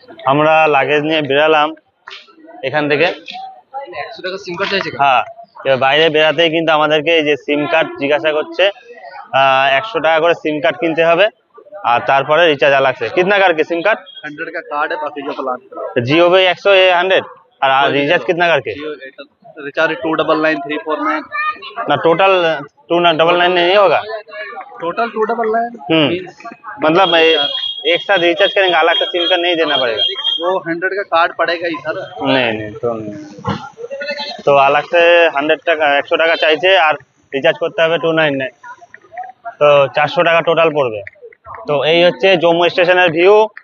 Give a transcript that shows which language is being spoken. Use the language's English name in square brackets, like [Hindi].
[Bangla] আমরা লাগেজ নিয়ে বেরালাম এখান থেকে। 100 টাকা সিম কার্ড চাইছে। হ্যাঁ, এবার বাইরে বেরাতেই কিন্তু আমাদেরকে এই যে সিম কার্ড জিজ্ঞাসা করছে। 100 টাকা করে সিম কার্ড কিনতে হবে, আর তারপরে রিচার্জ [Hindi] अलग से। कितना करके सिम कार्ड? 100 का कार्ड है, बाकी जो प्लान जियो पे 100 ये 100, और रिचार्ज कितना करके? रिचार्ज 299349 ना, टोटल 2999 नहीं होगा, टोटल 299। मतलब एक साथ रिचार्ज करेंगे, अलग से सिम कार्ड नहीं देना पड़ेगा? वो 100 का कार्ड पड़ेगा ही सर। नहीं नहीं, तो नहीं, तो अलग से [Bangla] 100 টাকা 100 টাকা চাইছে, আর রিচার্জ করতে হবে 299, তো 400 টাকা টোটাল পড়বে। তো এই হচ্ছে জম্মু স্টেশনের ভিউ।